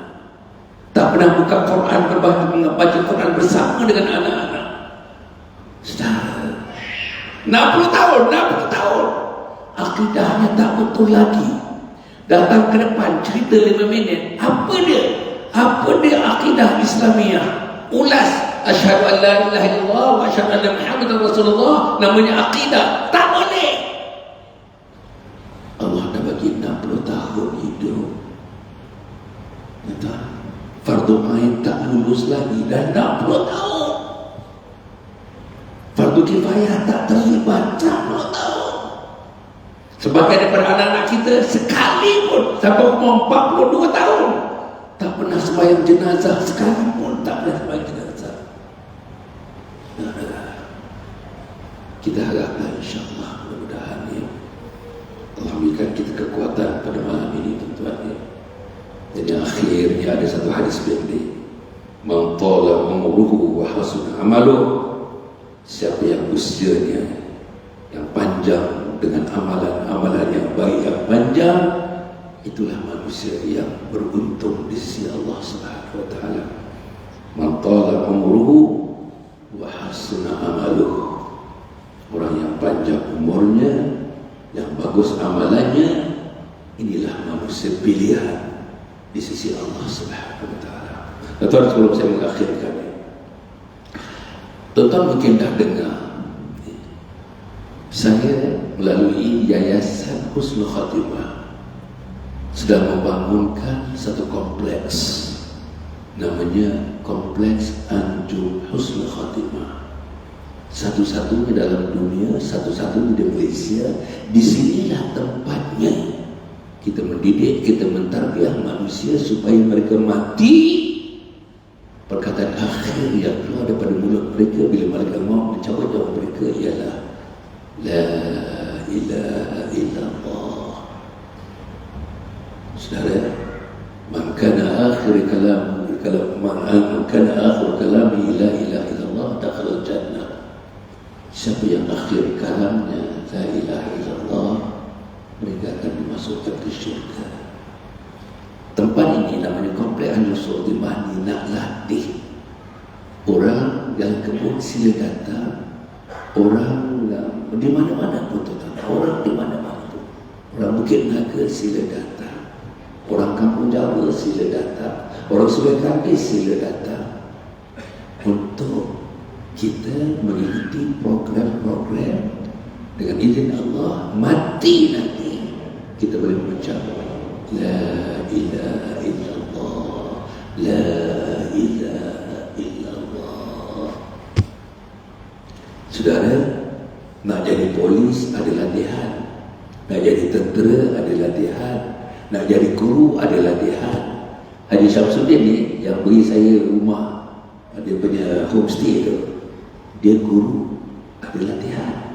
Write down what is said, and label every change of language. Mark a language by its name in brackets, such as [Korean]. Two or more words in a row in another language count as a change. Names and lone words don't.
[Malay] Tak pernah buka Quran, baca Quran bersama dengan anak-anak. Saudara, 60 tahun, 60 tahun, akidahnya tak betul lagi. Datang ke depan, cerita 5 minit. Apa dia? Apa dia akidah Islamiah? Ulas, [Arabic] أشهد أن لا إله إلا الله وأشهد أن محمدا رسول الله, [Malay] namanya akidah. Tak boleh. Allah dah bagi 60 tahun hidup. Kata, fardu ain tak lulus lagi dan 60 tahun. Fardu kifayah tak terlibat 60 tahun. Sebagai daripada anak-anak kita, sekalipun sampai umur 42 tahun tak pernah sembahyang jenazah, sekalipun tak pernah sembahyang jenazah. Kita harapkan insyaAllah, mudah-mudahan ya, Allah berikan kita kekuatan pada malam ini, tuan-tuan ya. Jadi akhirnya ada satu hadis pendek, [Arabic] من طال عمره وحسن عمله, [Malay] siapa yang usianya yang panjang dengan amalan-amalan yang baik yang panjang, itulah manusia yang beruntung di sisi Allah [Arabic] سبحانه وتعالى. من طال عمره وحسن عمله, [Malay] orang yang panjang umurnya, yang bagus amalannya, inilah manusia pilihan di sisi Allah [Arabic] سبحانه وتعالى. [Malay] Tuan-tuan, sebelum saya mengakhirkan, tuan-tuan mungkin dah dengar, saya melalui Yayasan Husnul Khatimah sedang membangunkan satu kompleks, namanya Kompleks Anjum Husnul Khatimah. Satu-satunya dalam dunia, satu-satunya di Malaysia. Disinilah tempatnya kita mendidik, kita mentarbiyah manusia supaya mereka mati. Perkataan akhir yang keluar daripada mulut mereka bila mereka mau mencabut nyawa mereka ialah [Arabic] لا إله إلا الله. Saudara, من كان آخر كلام من كان آخر كلامه لا إله إلا الله دخل الجنة. [Malay] Siapa yang akhir kalamnya [Arabic] لا إله إلا الله, [Malay] mereka akan dimasukkan ke syurga. Tempat ini namanya Kompleks Anjum Khatimah, nak latih orang yang kebun, sila datang. Orang di mana-mana pun, orang di mana-mana pun. Orang Bukit Naga sila datang, orang Kampung Jawa sila datang, orang Sungai Kandis sila datang, untuk kita mengikuti program-program. Dengan izin Allah, mati nanti kita boleh mengucap [Arabic] لا إله إلا الله, لا إله إلا الله. [Malay] Saudara, nak jadi polis ada latihan, nak jadi tentera ada latihan, nak jadi guru ada latihan. Haji Syamsuddin ni yang beri saya rumah, dia punya homestay tu, dia guru, ada latihan.